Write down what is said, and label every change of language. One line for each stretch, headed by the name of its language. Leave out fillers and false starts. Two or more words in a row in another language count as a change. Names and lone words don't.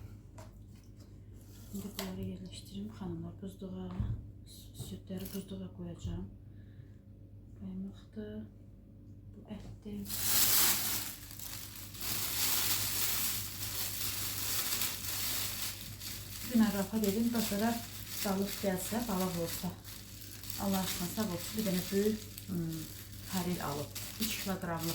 Turkish: Şimdi bunları yerleştireyim xanımlar. Buzluğa, sütleri buzluğa koyacağım. Kaymaktı, bu etdi.
Azerbaijani: Bugün Rafa dedim, bazara balıq gəlsə, balıq olsa. Allah aşkına sağ olsun, bir dənə böyük karil alıb, 3 kilogramlıq.